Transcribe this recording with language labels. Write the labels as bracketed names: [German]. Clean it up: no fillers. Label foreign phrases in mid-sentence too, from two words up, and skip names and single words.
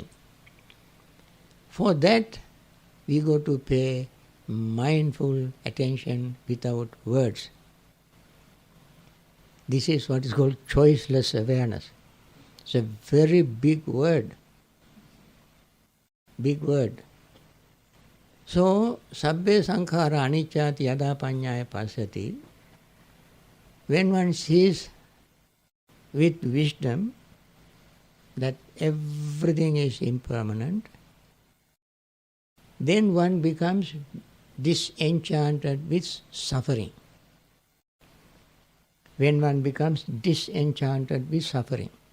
[English] For that, we got to pay mindful attention without words. This is what is called choiceless awareness. It's a very big word. Big word. So, [Pali] sabbe sankhara anicchati yada panyaya pasati. [English] When one sees with wisdom that everything is impermanent, then one becomes disenchanted with suffering. When one becomes disenchanted with suffering.